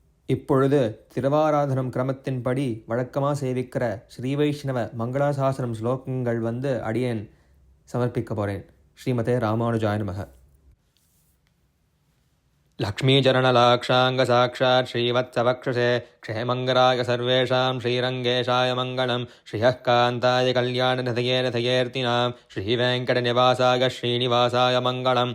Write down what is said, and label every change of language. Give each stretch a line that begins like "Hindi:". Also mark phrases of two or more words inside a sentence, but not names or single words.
Tamil: இப்பொழுது திருவாராதனம் கிரமத்தின்படி வழக்கமாக சேவிக்கிற ஸ்ரீ வைஷ்ணவ மங்களாசாசனம் ஸ்லோகங்கள் அடியேன் சமர்ப்பிக்க போகிறேன்.
Sanskrit: श्रीमते रामानुजाय नमः. लक्ष्मीचरणलाक्षाङ्गसाक्षात् श्रीवत्सवक्षसे क्षेमङ्गराय सर्वेषां श्रीरङ्गेशाय मङ्गलं. श्रियः कान्ताय कल्याणनिधये निधयेऽर्तिनां श्रीवेङ्कटनिवासाय श्रीनिवासाय मङ्गलम्.